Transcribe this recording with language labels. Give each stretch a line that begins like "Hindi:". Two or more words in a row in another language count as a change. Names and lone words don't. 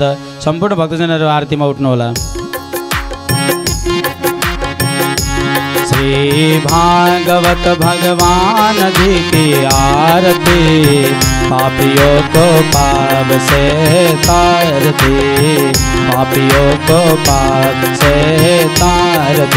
Nepali: संपूर्ण भक्तजनहरू आरतीमा उठ्नु होला।
Hindi: श्री भागवत भगवान जी की आरती, पापियों को पाप से तारती, पापियों को पाप से तारती।